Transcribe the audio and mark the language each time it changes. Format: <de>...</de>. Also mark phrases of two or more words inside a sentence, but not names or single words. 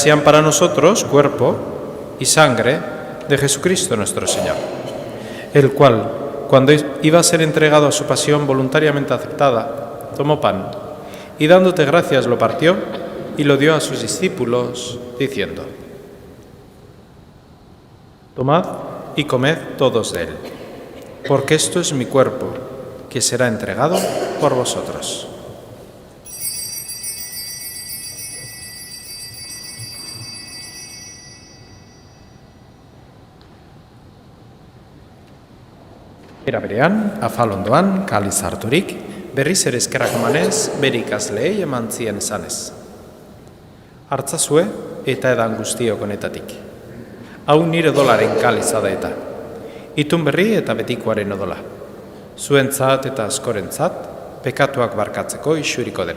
<es>sean para nosotros cuerpo y sangre de Jesucristo nuestro Señor, el cual, cuando iba a ser entregado a su pasión voluntariamente aceptada, tomó pan y dándote gracias lo partió y lo dio a sus discípulos, diciendo: Tomad y comed todos de él, porque esto es mi cuerpo, que será entregado por vosotros.</es> <eu>Era berean, afal ondoan, kaliz harturik, berriz ere eskerrak emanez, bere ikasleei eman zien esanez. Hartzazue eta edan guztiok honetatik. Hau nire odolaren kaliza da eta. Itun berri eta betikoaren odola. Zuentzat eta askorentzat, pekatuak barkatzeko isuriko dena.</eu>